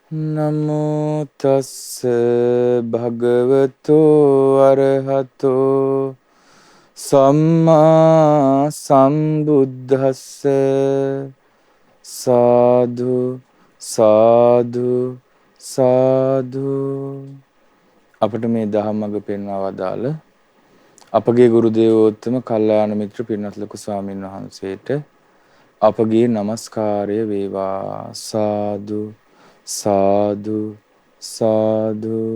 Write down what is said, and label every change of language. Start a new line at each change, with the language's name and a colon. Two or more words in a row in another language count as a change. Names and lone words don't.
Pali: නමෝ තස්ස භගවතෝ අරහතෝ සම්මා සම්බුද්දස්ස සාදු සාදු සාදු.
Sinhala: අපට මේ දහම්මඟ පෙන්වා වදාළ අපගේ ගුරු දේවෝත්තම කල්යාණ මිත්‍ර පින්වත් ලොකු ස්වාමීන් වහන්සේට අපගේ নমස්කාරය වේවා.
Pali: සාදු සාදු සාදු.